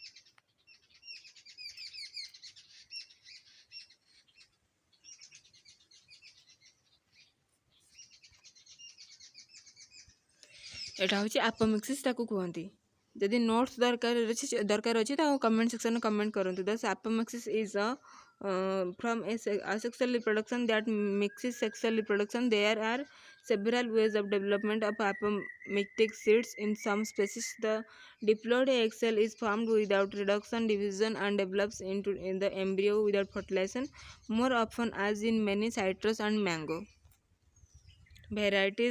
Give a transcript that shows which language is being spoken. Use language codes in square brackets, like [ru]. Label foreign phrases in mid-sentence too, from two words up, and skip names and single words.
[or] ଏଇଟା ହେଉଛି ଆପୋମିକ୍ସିସ୍ ତାକୁ କୁହନ୍ତି. ଯଦି ନୋଟ୍ସ ଦରକାର ଅଛି ତ କମେଣ୍ଟ ସେକ୍ସନରେ କମେଣ୍ଟ କରନ୍ତୁ. [en] Thus apomixis is from asexual reproduction that mixes sexual reproduction. There are several ways of development of apomictic seeds. In some species, the diploid egg cell is formed without reduction, division, and develops in the embryo without fertilization, more often as in many citrus and mango varieties.